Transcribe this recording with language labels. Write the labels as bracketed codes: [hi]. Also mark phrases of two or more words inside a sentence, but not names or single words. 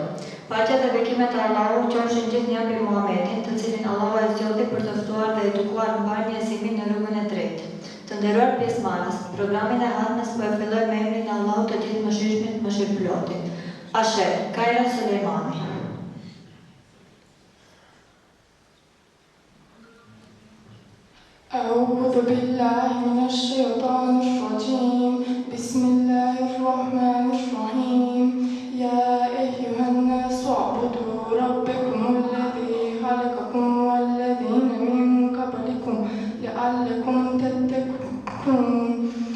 [sq] Paqja dhe bekimet e Allahut qofshin gjithnjë mbi Muhamedit, të cilin Allahu e zgjodhi për të ftuar dhe edukuar mbarnjësimin në rrugën e drejtë. Të nderuar pjesëmarrës, programin e Hatmes po e filloj me emrin e Allahut të Gjithëmshirshmit, Mëshirëplotit. Ashe, Kajra Sulejmani. [ar] أعوذ بالله من الشيطان الرجيم بسم الله الرحمن الرحيم يا أيها الناس اعبدوا ربكم الذي خلقكم والذين من قبلكم لعلكم تتقون